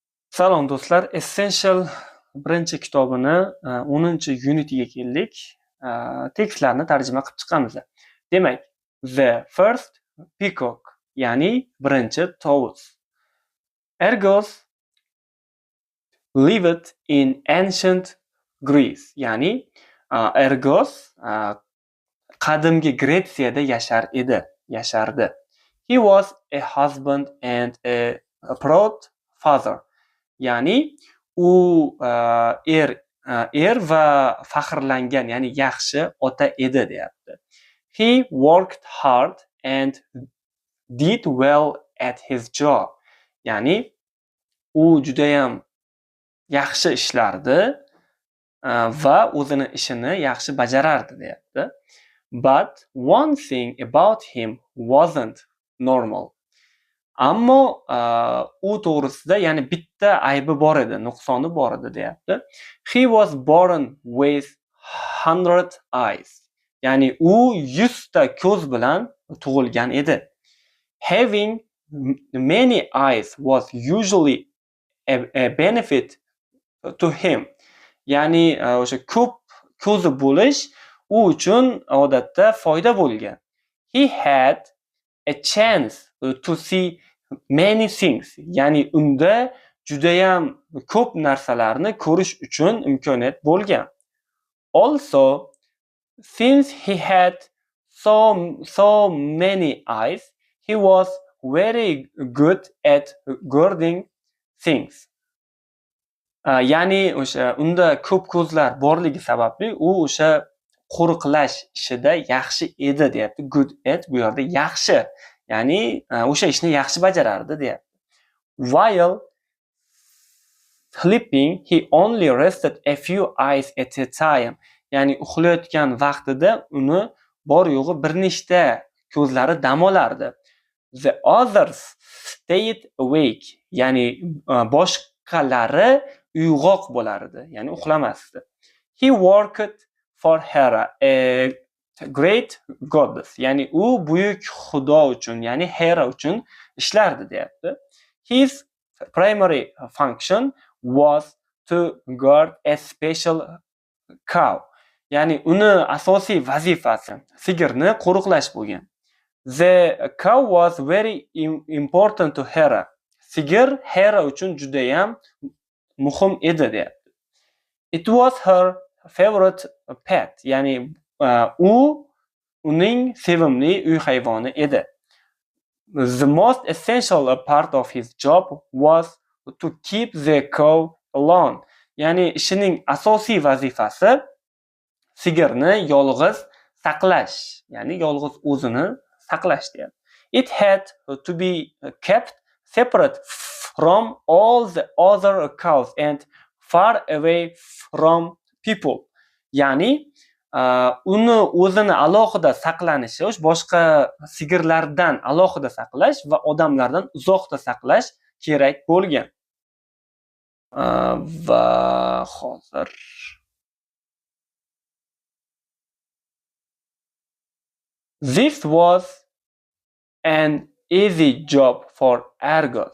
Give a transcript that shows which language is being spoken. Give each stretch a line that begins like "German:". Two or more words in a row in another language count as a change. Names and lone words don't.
Uzbek: Salom do'stlar, Essential birinchi kitobini 10-unitiga keldik. Tekstlarni tarjima qilib chiqamiz. Demak,
English: the first peacock,
Uzbek: ya'ni birinchi tovus.
English: Argos lived in ancient Greece,
Uzbek: ya'ni Argos qadimgi Gretsiyada yashardi.
English: He was a husband and a proud father.
Uzbek: Ya'ni u er va faxrlangan, ya'ni yaxshi ota edi deyapti.
English: He worked hard and did well at his job.
Uzbek: Ya'ni u juda ham yaxshi ishlardi va o'zini ishini yaxshi bajarardi deyapti.
English: But one thing about him wasn't normal.
Uzbek: Ammo u to'g'risida ya'ni bitta aybi bor edi, nuqsoni bor edi deyapti.
English: He was born with 100 eyes.
Uzbek: Ya'ni u 100 ta ko'z bilan tug'ilgan edi.
English: Having many eyes was usually a benefit to him.
Uzbek: Ya'ni o'sha ko'p ko'zi bo'lish u uchun odatda foyda bo'lgan.
English: He had a chance to see many things.
Uzbek: Ya'ni unda juda ham ko'p narsalarni ko'rish uchun imkoniyat bo'lgan.
English: Also, since he had so many eyes, he was very good at guarding things.
Uzbek: Ya'ni o'sha unda ko'p ko'zlar borligi sababli u o'sha qo'riqlash ishida yaxshi edi deyapti.
English: Good at
Uzbek: bu yerda yaxshi. Ya'ni o'sha ishni yaxshi bajarardi deyapti.
English: While sleeping, he only rested a few eyes at a time.
Uzbek: Ya'ni uxlayotgan vaqtida uni bor yo'g'i bir nechta ko'zlari dam olardi.
English: The others stayed awake.
Uzbek: Ya'ni boshqalari uyg'oq bo'lardi, ya'ni uxlamasdi.
English: He worked for Hera, a great goddess.
Uzbek: Ya'ni u buyuk xudo uchun, ya'ni Hera uchun ishlardi deyapti.
English: His primary function was to guard a special cow.
Uzbek: Ya'ni uni asosiy vazifasi sigirni qo'riqlash bo'lgan.
English: The cow was very important to Hera.
Uzbek: Sigir Hera uchun juda ham muhim edi deyapti.
English: It was her favorite pet.
Uzbek: Ya'ni u uning sevimli uy hayvoni edi.
English: The most essential part of his job was to keep the cow alone.
Uzbek: Ya'ni ishining asosiy vazifasi sigirni yolg'iz saqlash, ya'ni yolg'iz o'zini saqlash deyapti.
English: It had to be kept separate from all the other cows and far away from people.
Uzbek: Ya'ni uni o'zini alohida saqlanishi, boshqa sigirlardan alohida saqlash va odamlardan uzoqda saqlash kerak bo'lgan. Va hozir
English: this was an easy job for Argos.